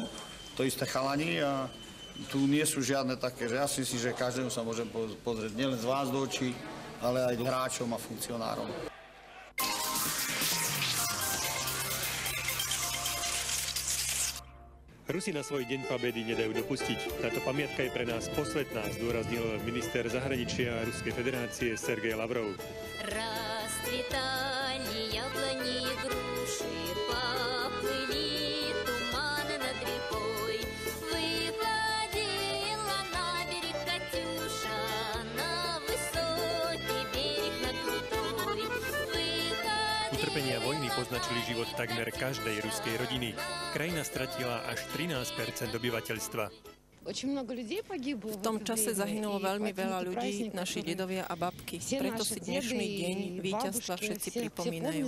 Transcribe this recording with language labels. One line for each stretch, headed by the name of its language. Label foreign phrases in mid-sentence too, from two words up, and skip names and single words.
Slovak: To isté chalani a tu nie sú žiadne také, že ja si myslím, že každému sa môžem pozrieť nielen z vás do očí, ale aj hráčom a funkcionárom. Rusi na svoj deň pobedy nedajú dopustiť. Táto pamiatka je pre nás posvetná, zdôraznil minister zahraničia Ruskej federácie Sergej Lavrov.
Russian: Расцветали яблони и груши, поплыли туманы над рекой. Выходила на берег Катюша, на высокий берег, на крутой.
Slovak: Utrpenia vojny poznačili život takmer každej ruskej rodiny. Krajina stratila až 13% obyvateľstva. V tom čase zahynulo veľmi veľa ľudí, naši dedovia a babky. Preto si dnešný deň víťazstva všetci pripomínajú.